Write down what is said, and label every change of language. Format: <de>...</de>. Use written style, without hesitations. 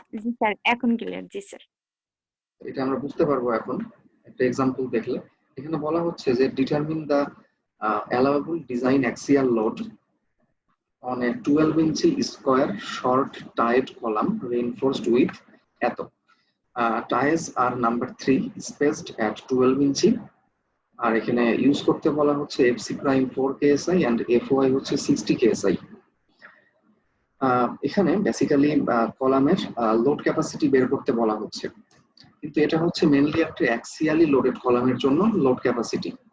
<bn>জি sir, এখন clear. জি sir, এটা আমরা বুঝতে পারবো এখন একটা এক্সাম্পল দেখলে। এখানে বলা হচ্ছে যে</bn> <en>Determine the allowable design axial load on a 12 inch square short tied column reinforced with eight. ties are number 3 spaced at 12 inch.</en> <bn>আর এখানে ইউজ করতে বলা হচ্ছে FC prime 4 KSI and FOI হচ্ছে 60 KSI। এখানে বেসিক্যালি কলামের লোড ক্যাপাসিটি বের করতে বলা হচ্ছে, কিন্তু এটা হচ্ছে মেইনলি একটা অ্যাক্সিয়ালি লোডেড কলামের জন্য লোড ক্যাপাসিটি।</bn>